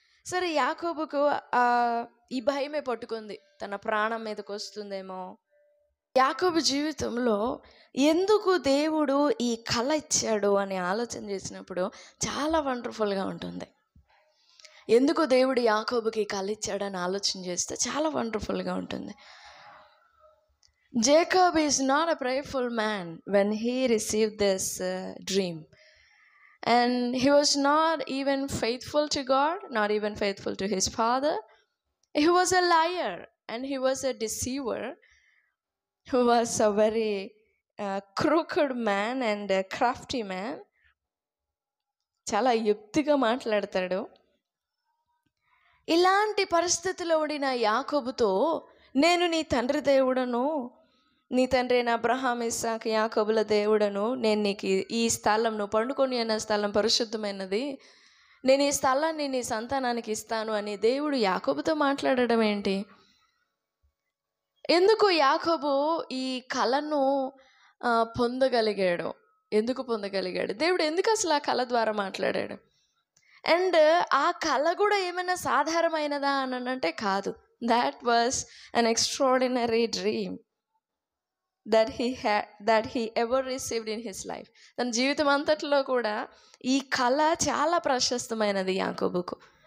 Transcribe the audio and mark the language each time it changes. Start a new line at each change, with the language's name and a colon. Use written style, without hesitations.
Telugu: సరే, యాకోబుకు ఈ భయమే పట్టుకుంది, తన ప్రాణం మీదకి వస్తుందేమో. యాకోబు జీవితంలో ఎందుకు దేవుడు ఈ కళ ఇచ్చాడు అని ఆలోచన చేసినప్పుడు చాలా వండర్ఫుల్గా ఉంటుంది. ఎందుకు దేవుడు యాకోబుకి కళ ఇచ్చాడని ఆలోచన చేస్తే చాలా వండర్ఫుల్గా ఉంటుంది.
English: Jacob is not a prayerful man when he received this dream. And he was not even faithful to God, not even faithful to his father. He was a liar and he was a deceiver, who was a very crooked man and a crafty man.
Telugu: చాలా యుక్తిగా మాట్లాడతాడు. ఇలాంటి పరిస్థితిలో ఉండిన యాకోబుతో, నేను నీ తండ్రి దేవుడను, నీ తండ్రి అయిన అబ్రహాం, ఇస్సాకు, యాకోబుల దేవుడను, నేను నీకు ఈ స్థలం, నువ్వు పండుకొని అన్న స్థలం పరిశుద్ధమైనది, నేను ఈ స్థలాన్ని నీ సంతానానికి ఇస్తాను అని దేవుడు యాకోబుతో మాట్లాడడం ఏంటి? ఎందుకు యాకోబు ఈ కళను పొందగలిగాడు? ఎందుకు పొందగలిగాడు? దేవుడు ఎందుకు అసలు ఆ కళ ద్వారా మాట్లాడాడు? అండ్ ఆ కళ కూడా ఏమైనా సాధారణమైనదా అని అంటే కాదు.
English: That was an extraordinary dream that he ever received in his life.
Telugu: తన జీవితం అంతట్లో కూడా ఈ కళ చాలా ప్రశస్తమైనది యాకోబుకు.